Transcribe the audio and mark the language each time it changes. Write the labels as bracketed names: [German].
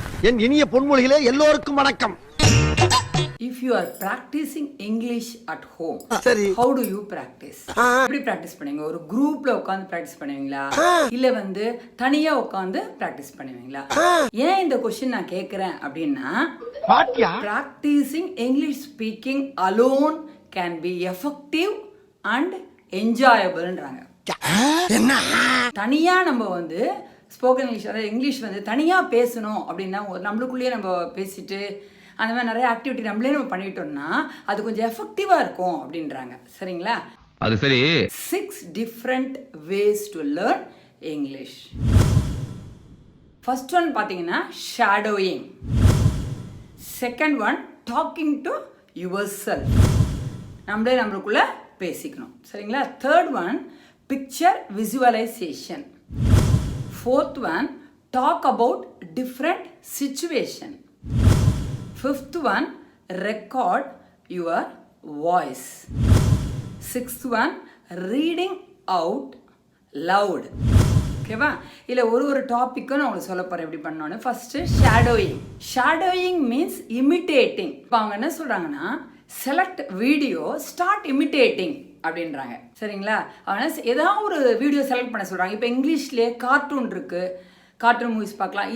[Tamil] என் இனிய பொன்மொழிகளே எல்லோருக்கும் வணக்கம். [English] If you are practicing English at home, [Tamil] சரி, [English] how do you practice? [Tamil] எப்படி பிராக்டிஸ் பண்ணுவீங்க? ஒரு குரூப்ல உட்கார்ந்து பிராக்டிஸ் பண்ணுவீங்களா, இல்ல தனியா உட்கார்ந்து பிராக்டிஸ் பண்ணுவீங்களா? ஏன் இந்த क्वेश्चन நான் கேக்குறேன் அப்படின்னா, [English] practicing English speaking alone can be effective and enjoyableன்றாங்க. [Tamil] என்ன தனியா நம்ம ஸ்போக்கன் இங்கிலீஷ், அதாவது இங்கிலீஷ் தனியா பேசணும் அப்படின்னா நம்மளுக்குள்ளேயே நம்ம பேசிட்டு அந்த மாதிரி நிறைய ஆக்டிவிட்டி நம்மளே நம்ம பண்ணிட்டோம்னா அது கொஞ்சம் எஃபெக்டிவா இருக்கும் அப்படின்றாங்க. சரிங்களா? அது சரி. [English] 6 different ways to learn English. First one பாத்தீங்கன்னா shadowing. Second one talking to yourself. [Tamil] நம்மளுக்குள்ள பேசிக்கணும். சரிங்களா? [English] Third one picture visualization. Fourth one talk about different situation. Fifth one, record your voice. Sixth one, reading out loud. [Tamil] ஓகேவா? இல்லை ஒரு டாப்பிக்கும் நான் உங்களுக்கு சொல்ல போகிறேன் எப்படி பண்ணோன்னு. First shadowing. Shadowing means imitating. இப்போ அவங்க என்ன சொல்கிறாங்கன்னா, செலக்ட் வீடியோ ஸ்டார்ட் இமிட்டேட்டிங் அப்படின்றாங்க. சரிங்களா? அவங்க ஏதாவது ஒரு வீடியோ செலக்ட் பண்ண சொல்கிறாங்க. இப்போ இங்கிலீஷ்லேயே கார்ட்டூன் இருக்குது, கார்ட்டூன் மூவிஸ் பார்க்கலாம்.